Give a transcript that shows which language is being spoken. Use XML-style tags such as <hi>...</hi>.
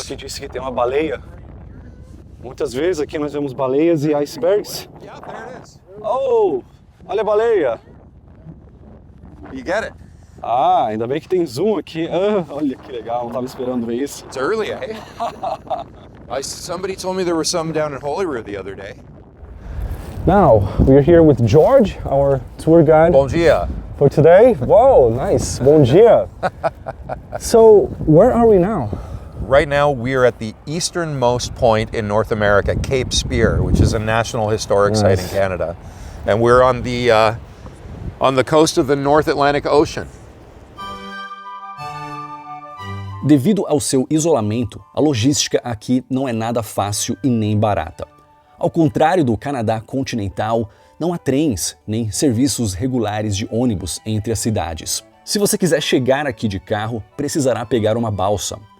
<pt>Aqui disse que tem uma baleia. Muitas vezes aqui nós vemos baleias e icebergs.</pt> <en>Yeah, there it is.</en> <pt>Oh, olha a baleia.</pt> <en>You get it.</en> <pt>Ah, ainda bem que tem zoom aqui. Ah, olha que legal, não estava esperando ver isso.</pt> <en>It's early, eh? Somebody told me there were some down in Holyrood the other day. Now, we're here with George, our tour guide</en> <pt>Bom dia.</pt> <en>for today. Whoa, nice. Bom dia. So, where are we now? Right now, we are at the easternmost point in North America, Cape Spear, which is a National Historic Site in Canada. And we're on the coast of the North Atlantic Ocean.</en> <pt>Devido ao seu isolamento, a logística aqui não é nada fácil e nem barata. Ao contrário do Canadá continental, não há trens nem serviços regulares de ônibus entre as cidades. Se você quiser chegar aqui de carro, precisará pegar uma balsa.</pt>